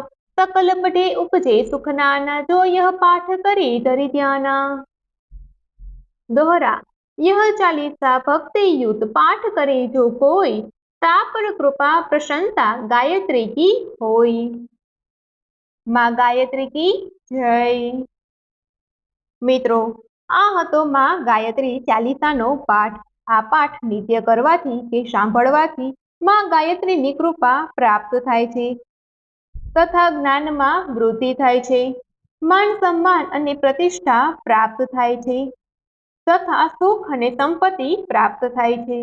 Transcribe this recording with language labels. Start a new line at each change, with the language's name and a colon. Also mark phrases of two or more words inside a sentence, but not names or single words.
Hindi: सकल पढ़े उपजे सुख नाना, जो यह पाठ करे धरि ध्याना। दोहरा। यह चालीसा भक्ति युक्त पाठ करे जो कोई, तापर कृपा प्रसन्नता गायत्री की होई। मां गायत्री की जय।
Gujarati: મિત્રો, આ હતો માં ગાયત્રી ચાલીસાનો પાઠ। આ પાઠ નિત્ય કરવાથી કે સાંભળવાથી માં ગાયત્રીની કૃપા પ્રાપ્ત થાય છે તથા જ્ઞાનમાં વૃદ્ધિ થાય છે, માન સન્માન અને પ્રતિષ્ઠા પ્રાપ્ત થાય છે તથા સુખ અને સંપત્તિ પ્રાપ્ત થાય છે।